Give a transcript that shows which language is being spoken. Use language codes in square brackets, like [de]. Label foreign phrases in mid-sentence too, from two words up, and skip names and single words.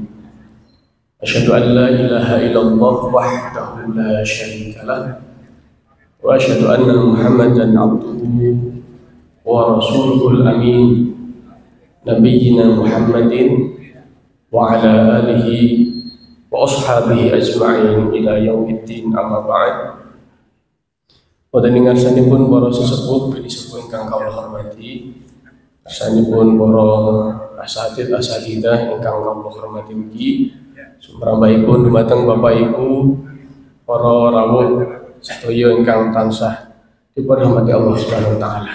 [ar] أشهد أن لا إله إلا الله وحده لا شريك له وأشهد أن محمدا عبده ورسوله الأمين نبينا محمد وعلى آله وأصحابه أجمعين إلى يوم الدين، أما بعد. [jv] Wonten ing ngarsanipun para sesepuh sepuh ingkang kawula hormati, ngarsanipun para asatidah ingkang kawula hormati ugi, sumrambahipun dumateng Bapak Ibu para rawuh sedaya ingkang tansah dipunrahmati [ar] الله سبحانه وتعالى.